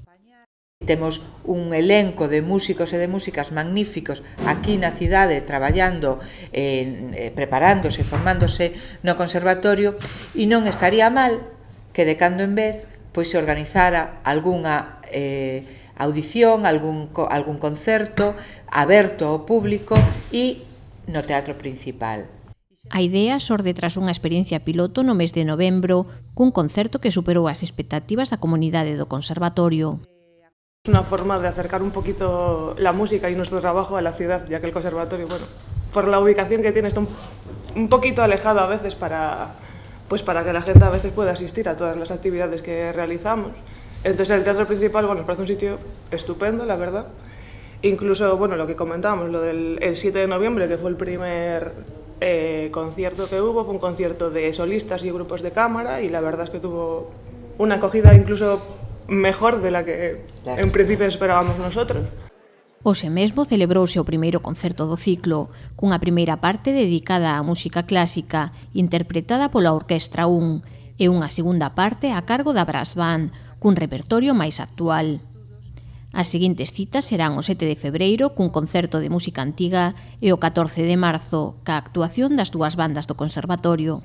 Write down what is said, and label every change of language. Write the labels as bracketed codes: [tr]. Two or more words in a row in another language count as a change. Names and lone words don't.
[gl] Temos un elenco de músicos e de músicas magníficos aquí na cidade traballando, preparándose, formándose no conservatorio, e non estaría mal que de cando en vez pois se organizara algunha audición, algún concerto aberto ao público e no Teatro Principal. A idea xorde tras unha experiencia piloto no mes de novembro cun concerto que superou as expectativas da comunidade do conservatorio. [es] Es una forma de acercar un poquito la música y nuestro trabajo a la ciudad, ya que el conservatorio, bueno, por la ubicación que tiene está un poquito alejado a veces para que la gente a veces pueda asistir a todas las actividades que realizamos. Entonces el Teatro Principal, bueno, nos parece un sitio estupendo, la verdad. Incluso, bueno, lo que comentábamos, lo del 7 de noviembre, que fue el primer concierto que hubo, fue un concierto de solistas y grupos de cámara, y la verdad es que tuvo una acogida incluso mejor de la que en principio esperábamos nosotros. [gl] Hoxe mesmo celebrouse o primeiro concerto do ciclo, cunha primeira parte dedicada á música clásica, interpretada pola Orquestra 1, e unha segunda parte a cargo da Brass Band, cun repertorio máis actual. As seguintes citas serán o 7 de febreiro cun concerto de música antiga e o 14 de marzo ca actuación das dúas bandas do conservatorio.